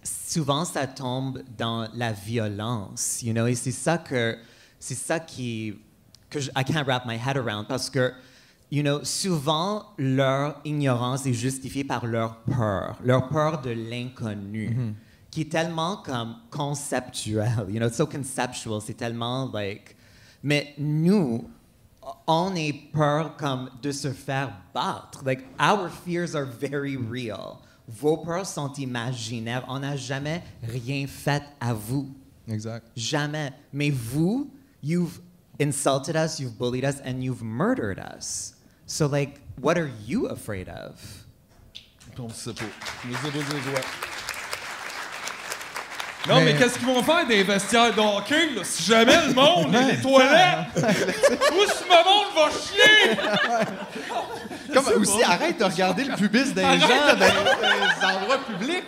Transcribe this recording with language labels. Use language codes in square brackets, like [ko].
[fr] souvent ça tombe dans la violence, you know, et c'est ça que [en] I can't wrap my head around [fr] parce que, you know, souvent leur ignorance est justifiée par leur peur de l'inconnu, qui est tellement comme conceptuel, [en] you know, it's so conceptual, [fr] c'est tellement like, mais nous, on est peur comme de se faire battre, [en] like our fears are very real. [fr] Vos peurs sont imaginaires. On n'a jamais rien fait à vous. Exact. Jamais. Mais vous, [en] you've insulted us, you've bullied us, and you've murdered us. So, like, what are you afraid of? [fr] On ne sait pas. Je sais pas c'est quoi. Non, mais qu'est-ce qu'ils vont faire des vestiaires de hockey, là? Si jamais le monde, les toilettes, où ce monde va chier? Comme aussi, arrête de regarder le pubis des gens dans les endroits publics.